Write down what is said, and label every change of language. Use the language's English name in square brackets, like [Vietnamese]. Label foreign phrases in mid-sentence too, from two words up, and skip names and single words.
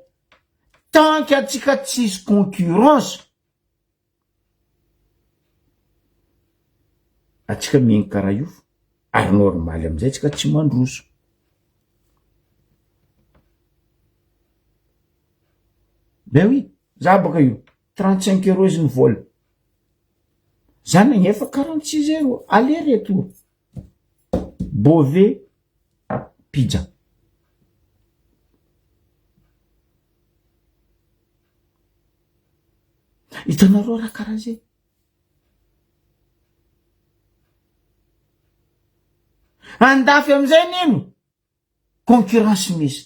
[Malagasy] Tant qu'atsika tsisy concurrence, atsika miaigny karaha io. Ary normal amizay tsika tsy mandroso. [French] Ben oui, [Malagasy] za baka io 35 euros izy ny vol. Za nagnefa 46 [French] euros aller-retour. [Malagasy] Beauvais pizza. Hitanareo raha karaha zay. Andafy amizay nino? Concurrence misy.